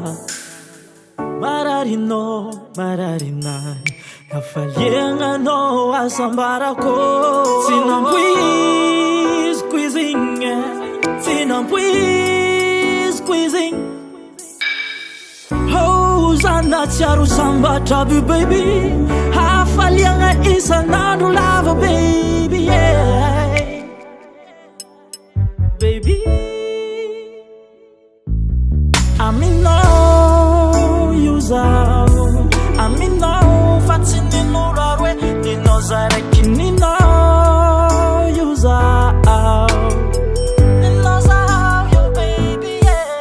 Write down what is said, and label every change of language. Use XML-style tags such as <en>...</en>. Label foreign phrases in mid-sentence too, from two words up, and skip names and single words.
<mg>mararinao mararinahy nafaliagnanao asambarako tsy nampoiziko izy igny tsy nampoiziko izy igny Zana tiaro sambatra baby hafaliagna isanandro lava</mg> <en>baby yeah.</en> <mg>Baby aminao io zaho aminao fa tsy ninoro aroe ninao zaraiky ninao io zaho ninao zaho yo</mg> <en>baby yeah.</en>